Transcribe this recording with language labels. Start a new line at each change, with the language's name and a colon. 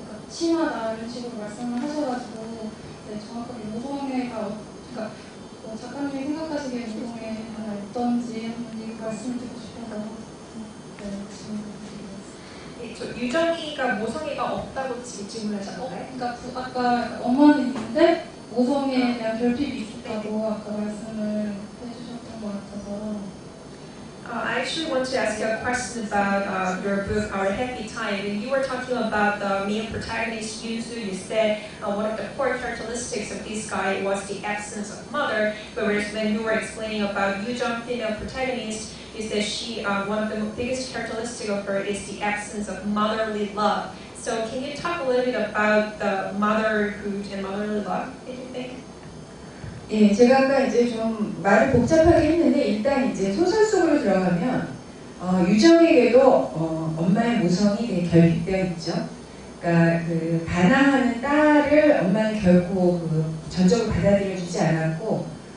Korean: 심하다 이런 식으로 말씀을 하셔가지고 정확하게 모성애가 그러니까 작가님이 생각하시기에 모성애가 어떤지 한번 말씀을 듣고 싶어서 질문드리겠습니다. 유정이가 모성애가 없다고 질문하셨나요? 그러니까 아까 엄마는 있는데 모성애에 대한 결핍이 있다고 아까 말씀을 해주셨던 것 같아서.
English: I actually want to ask you a question about your book, Our Happy Time. When you were talking about the main protagonist, Yunsu, you said one of the core characteristics of this guy was the absence of mother. Whereas when you were explaining about Yujong, female protagonist, you said one of the biggest characteristics of her is the absence of motherly love. So can you talk a little bit about the motherhood and motherly love, do you think?
Korean: 예, 제가 아까 이제 좀 말을 복잡하게 했는데 일단 이제 소설 속으로 들어가면 유정에게도 엄마의 모성이 되게 결핍되어 있죠. 그러니까 그 반항하는 딸을 엄마는 결코 전적으로 받아들여주지 않았고